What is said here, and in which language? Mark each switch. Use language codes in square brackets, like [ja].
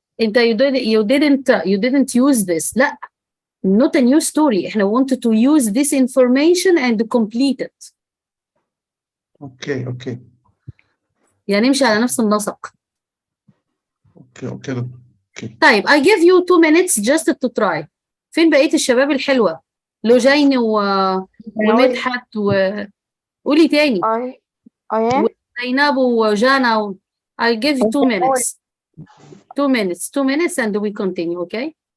[en] انت you didn't use this. لا, not a new story. احنا wanted to use this information and complete it. Okay. [ar] يعني نمشي على نفس النسق. [en] Okay. طيب I give you 2 minutes just to try. [ar] فين بقية الشباب الحلوة؟ لوجين ومدحت قولي تاني. [en] I am. وزينب وجانا I'll give you 2 minutes. 2 minutes and we continue, okay?